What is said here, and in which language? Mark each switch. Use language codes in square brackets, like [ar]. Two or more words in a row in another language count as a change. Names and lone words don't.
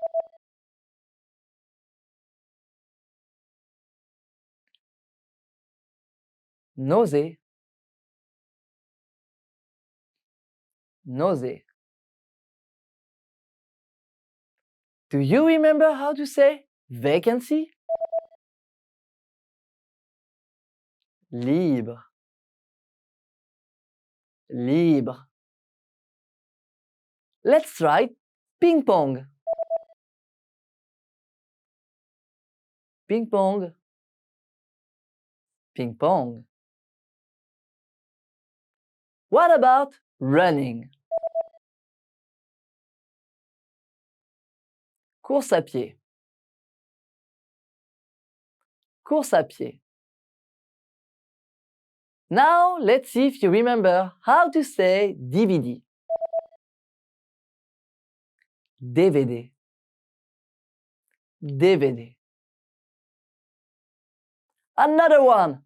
[fr] Nausée. Nausée. [en] Do you remember how to say vacancy? [fr] Libre. Libre. [en] Let's try ping pong. [fr] Ping pong. Ping pong. [en] What about running? [fr] Course à pied. Course à pied. [en] Now, let's see if you remember how to say DVD. [fr] DVD. [en] DVD. Another one.